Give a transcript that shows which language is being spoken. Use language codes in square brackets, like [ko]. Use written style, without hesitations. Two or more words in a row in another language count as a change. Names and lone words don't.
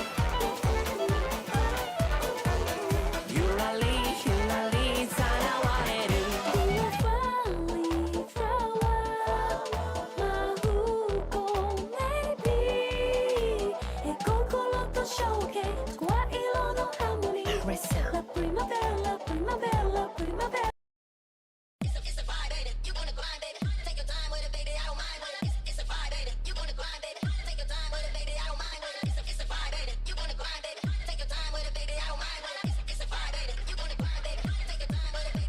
[es] 율랄리 사나와해를 La primavera, la primavera, la primavera. [en] It's a vibe, baby. You gonna grind, baby. Take your time with it, baby. I don't mind with it. It's a vibe, baby. You gonna grind, baby. Take your time with it, baby. I don't mind with it. It's a vibe, baby. You gonna grind, baby. Take your time with it, baby. I don't mind with it. It's a vibe, baby. You gonna grind, baby. Take your time with it, baby.